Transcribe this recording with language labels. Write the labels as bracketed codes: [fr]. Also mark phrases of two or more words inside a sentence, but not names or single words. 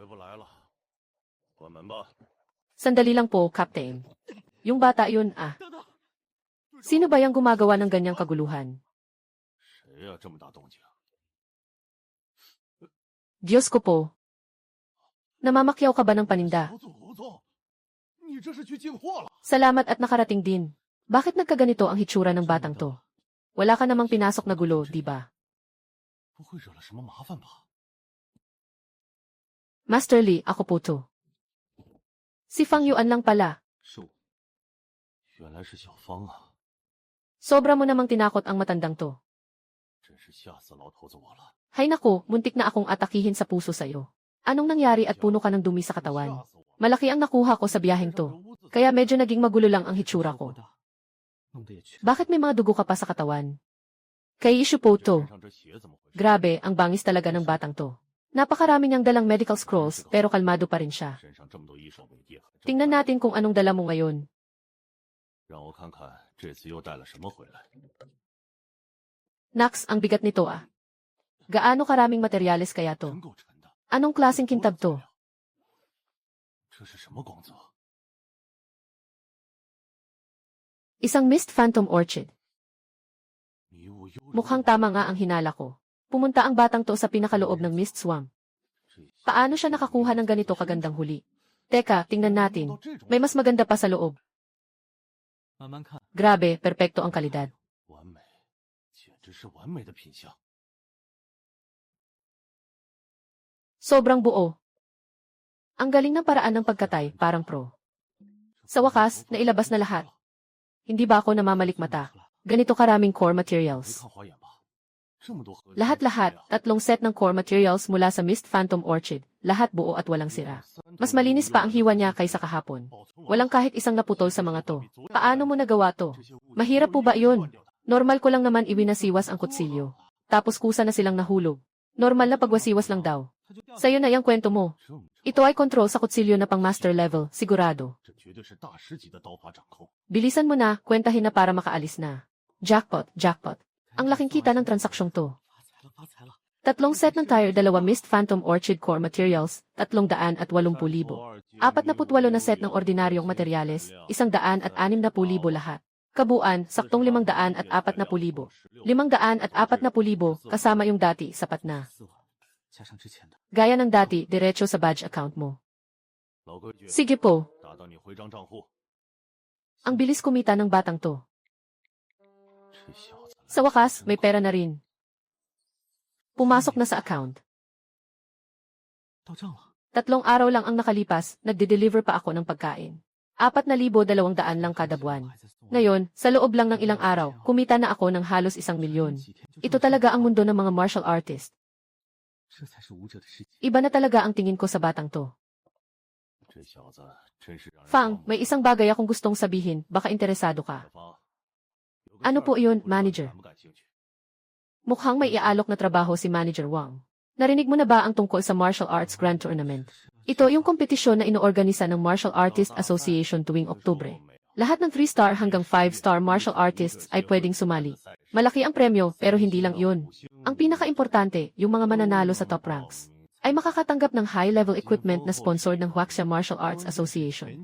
[tl] Sandali lang po, Captain. Yung bata yun, ah. Sino ba yung gumagawa ng ganyang kaguluhan? Diyos ko po. Namamakyaw ka ba ng paninda? [zh] 老总，老总，你这是去进货了？ [tl] Salamat at nakarating din. Bakit nagkaganito ang hitsura ng batang to? Wala ka namang pinasok na gulo, di ba? [zh] 不会惹了什么麻烦吧？ [tl] Master Li, ako po to. Si Fang Yuan lang pala. [zh] 是我，原来是小芳啊！ [tl] Sobra mo namang tinakot ang matandang to. [zh] 真是吓死老头子我了。 [tl] Hay nako, muntik na akong atakihin sa puso sa'yo. Anong nangyari at puno ka ng dumi sa katawan? Malaki ang nakuha ko sa biyaheng to. Kaya medyo naging magulo lang ang hitsura ko. Bakit may mga dugo ka pa sa katawan? Kay issue po to. [zh] 身上这血怎么回事？ [tl] Grabe, ang bangis talaga ng batang to. Napakarami niyang dalang [en] medical scrolls [tl] pero kalmado pa rin siya. [zh] 身上这么多医生，也很正 [tl] Tingnan natin kung anong dala mo ngayon. [zh] 让我看看这次又带了什么回来。 [tl] Nax, ang bigat nito ah. Gaano karaming materyales kaya to? [zh] 真够沉的。 [tl] Anong klaseng kintab to? [zh] 这是什么光泽？ [tl] Isang Mist Phantom Orchid. [zh] 迷雾幽柔。 [tl] Mukhang tama nga ang hinala ko. Pumunta ang batang to sa pinakaloob ng Mist Swamp. [zh] 这 [tl] Paano siya nakakuha ng ganito kagandang huli? Teka, tingnan natin. May mas maganda pa sa loob. [zh] 慢慢看， [tl] Grabe, perpekto ang kalidad. [zh] 完美，简直是完美的品相。 [tl] Sobrang buo. Ang galing ng paraan ng pagkatay, parang pro. Sa wakas, nailabas na lahat. Hindi ba ako namamalikmata? Ganito karaming core [zh] 没 [tl] materials. [zh] 看花眼吧？这么多合金 [tl] Lahat-lahat, 3 set ng [en] core materials [tl] mula sa Mist Phantom Orchid. Lahat buo at walang sira. Mas malinis pa ang hiwa niya kaysa kahapon. Walang kahit isang naputol sa mga to. Paano mo nagawa to? Mahirap po ba yun? Normal ko lang naman iwinasiwas ang kutsilyo. Tapos kusa na silang nahulog. Normal na pagwasiwas lang daw. Sa'yo na yung kwento mo. [zh] 这么 [tl] Ito ay control sa kutsilyo na pang [en] master level, [tl] sigurado. [zh] 这绝对是大师级的刀法掌控。 [tl] Bilisan mo na, kwentahin na para makaalis na. [en] Jackpot, jackpot. [tl] Ang laking kita ng transaksyong to. [zh] 发财了！ [tl] Tatlong set ng tire, 2 Mist Phantom Orchid [en] core materials, [tl] 380,000. 48 na set ng ordinaryong materyales, 160,000 lahat. Kabuuan, saktong 540,000. 540,000 kasama yung dati, sapat na. [zh] 4万，加上之前的， [tl] Gaya ng dati, diretso sa [en] badge account [tl] mo. [zh] 老规矩， [tl] Sige po, [zh] 打到你回张账户。 [tl] ang bilis kumita ng batang to. [zh] 这小子 [tl] Sa wakas, may pera na rin. Pumasok na sa account. [zh] 到账了， [tl] 3 araw lang ang nakalipas, nagde-deliver pa ako ng pagkain. 4,200 lang kada buwan. [zh] 还在送我 [tl] Ngayon, sa loob lang ng ilang araw, kumita na ako ng halos 1,000,000. [zh] 几天就 [tl] Ito [zh] 这么 [tl] talaga ang mundo ng mga martial artist. [zh] 这才是武者的世界。 [tl] Iba na talaga ang tingin ko sa batang to. [zh] 这小子真是让人 [tl] Fang, [zh] 慌 [tl] may isang bagay akong gustong sabihin, baka interesado ka. [zh] 小芳，有个 [tl] Ano [zh] 事儿 [tl] po iyon, [zh] 不知道你 [tl] manager? [zh] 感不感兴趣？ [tl] Mukhang may iaalok na trabaho si Manager Wang. Narinig mo na ba ang tungkol sa Martial Arts Grand Tournament? Ito yung kompetisyon na inoorganisa ng Martial Artist Association tuwing Oktubre. Lahat ng 3-star hanggang 5-star [en] martial artists [tl] ay pwedeng sumali. Malaki ang premyo pero hindi lang yun. Ang pinaka-importante, yung mga mananalo sa [en] top ranks, [tl] ay makakatanggap ng [en] high-level equipment [tl] na sponsored ng Huaxia Martial Arts Association.